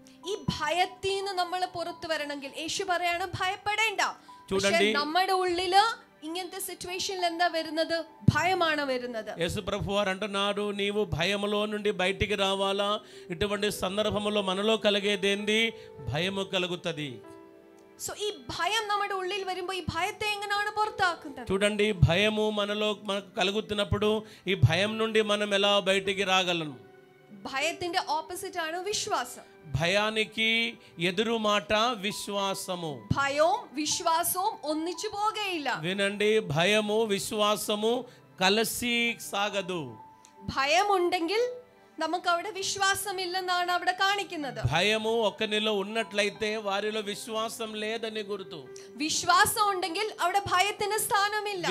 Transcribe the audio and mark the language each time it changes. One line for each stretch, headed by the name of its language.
Malayalam: ഈ ഭയത്തിൽ നിന്ന് നമ്മൾ പുറത്തു വരണമെങ്കിൽ യേശു പറയാണ് ഭയപ്പെടേണ്ട.
Telugu: చూడండి,
Malayalam: നമ്മുടെ ഉള്ളില് ഇങ്ങനത്തെ സിറ്റുവേഷനിൽ എന്താ വരുന്നത്? భయമാണ് വരുന്നത്.
Telugu: యేసు ప్రభువారు అంటున్నారు, నీవు భయములో నుండి బయటికి రావాలా. ఇటువంటి సందర్భంలో మనలో కలిగేదేంది? భయము కలుగుతుంది. సో ఈ భయం
Malayalam: നമ്മുടെ ഉള്ളിൽ വരുമ്പോൾ ഈ ഭയത്തെ എങ്ങനെയാണ് പുറത്താക്കുന്നത്?
Telugu: చూడండి, భయము మనకు కలుగుతున్నప్పుడు ఈ భయం నుండి మనం ఎలా బయటికి రాగలం?
Malayalam: ഭയത്തിന്റെ ഓപ്പോസിറ്റ് ആണ് വിശ്വാസം.
Telugu: భయానికి ఎదురు మాట విశ్వాసము.
Malayalam: ഭയവും വിശ്വാസവും ഒന്നിച്ചു പോകയില്ല.
Telugu: వినండి, భయము విశ్వాసము కలిసి సాగదు.
Malayalam: ഭയം ഉണ്ടെങ്കിൽ നമുക്ക് അവിടെ വിശ്വാസമില്ലെന്നാണ് അവിടെ കാണിക്കുന്നത്.
Telugu: భయము ఒకనిలో ఉన్నట్లయితే వారిలో విశ్వాసం లేదని గుర్తు.
Malayalam: വിശ്വാസം ഉണ്ടെങ്കിൽ അവിടെ ഭയത്തിന് സ്ഥാനമില്ല.